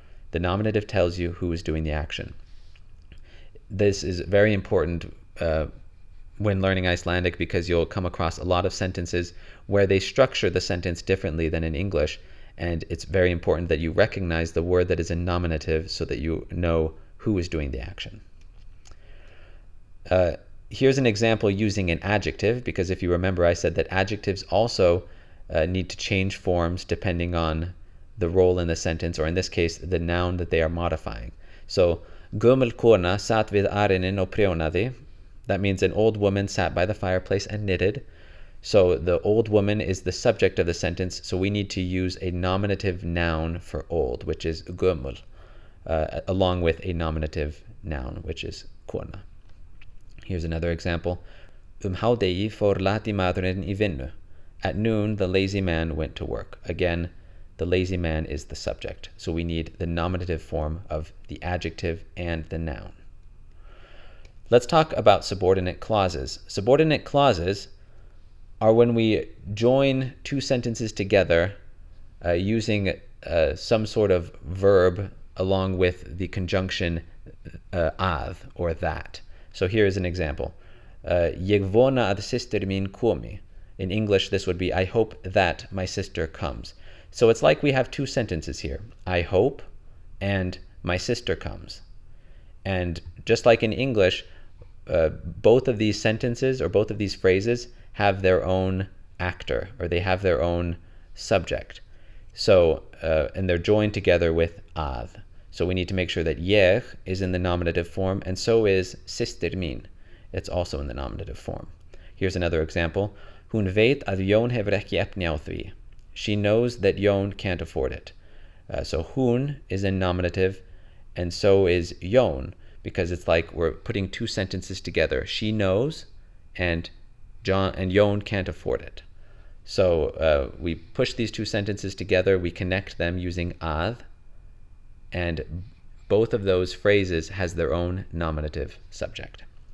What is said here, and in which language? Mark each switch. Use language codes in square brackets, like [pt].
[en] The nominative tells you who is doing the action. This is very important when learning Icelandic, because you'll come across a lot of sentences where they structure the sentence differently than in English, and it's very important that you recognize the word that is in nominative so that you know who is doing the action. Here's an example using an adjective, because if you remember, I said that adjectives also need to change forms depending on the role in the sentence, or in this case, the noun that they are modifying. [is] So, gömul kona sat við arinin og prjónaði. [en] That means an old woman sat by the fireplace and knitted. So the old woman is the subject of the sentence, so we need to use a nominative noun for old, which is gömul, along with a nominative noun, which is kona. Here's another example. [is] Hádegi fór lati maðurinn í vinnu. [en] At noon, the lazy man went to work. Again, the lazy man is the subject, so we need the nominative form of the adjective and the noun. Let's talk about subordinate clauses. Subordinate clauses are when we join two sentences together using some sort of verb along with the conjunction að, or that. So here is an example. [is] Ég vona að systir mín komi. [en] In English, this would be, I hope that my sister comes. So it's like we have two sentences here. I hope and my sister comes. And just like in English, both of these sentences or both of these phrases have their own actor, or they have their own subject. So, and they're joined together with að. So we need to make sure that ég is in the nominative form, and so is systir mín. It's also in the nominative form. Here's another example. [is] Hún veit að Jón hefur ekki efni á því. [en] She knows that Jón can't afford it. So hún is in nominative, and so is Jón, because it's like we're putting two sentences together. She knows, and Jón can't afford it. So we push these two sentences together, we connect them using að, and both of those phrases has their own nominative subject.